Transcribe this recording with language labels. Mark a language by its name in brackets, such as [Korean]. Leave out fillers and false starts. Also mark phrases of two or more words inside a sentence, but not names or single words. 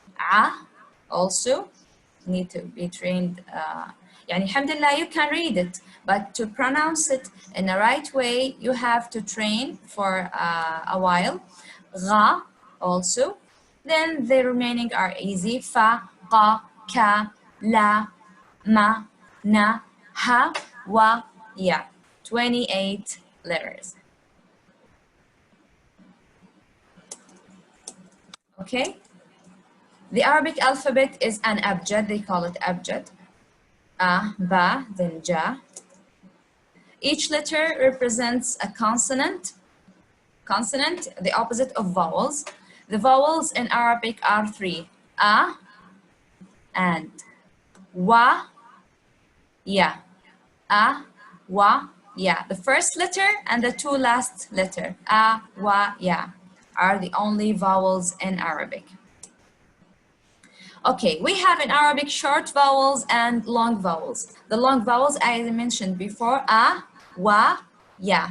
[English] A, also need to be trained. [Arabic] يعني الحمد لله [English] you can read it, but to pronounce it in a right way you have to train for a while. غا also. Then the remaining are easy. fa, qa, ka, la, ma, na, ha, wa, ya. 28 letters. Okay? The Arabic alphabet is an abjad, they call it abjad. A, ba, then ja. Each letter represents a consonant, the opposite of vowels. The vowels in Arabic are three: a and wa, ya. A, wa, ya. The first letter and the two last letter, a, wa, ya, are the only vowels in Arabic. Okay, we have in Arabic short vowels and long vowels. The long vowels, as I mentioned before, a, wa, ya.